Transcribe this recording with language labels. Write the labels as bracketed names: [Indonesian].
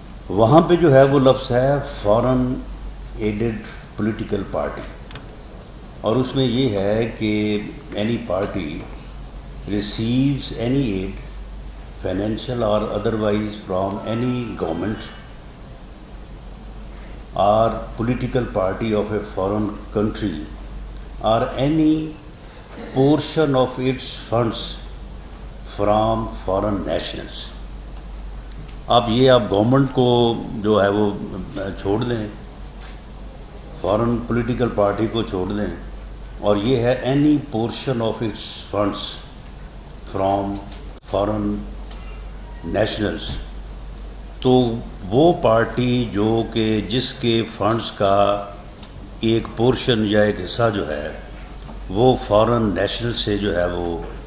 [Urdu] وہاں پہ جو ہے وہ لفظ ہے فارن ایڈڈ پولیٹیکل پارٹی، اور اس میں یہ ہے کہ any party [English] receives any aid, financial or otherwise, from any government or political party of a foreign country or any portion of its funds from foreign nationals. [Urdu] اب یہ آپ government کو جو ہے وہ چھوڑ دیں, فارن پولیٹیکل پارٹی کو چھوڑ دیں, اور یہ ہے [English] any portion of its funds from foreign nationals, [Urdu] تو وہ پارٹی جو کہ جس کے فنڈس کا ایک پورشن یا ایک حصہ جو ہے وہ فارن نیشنل سے جو ہے وہ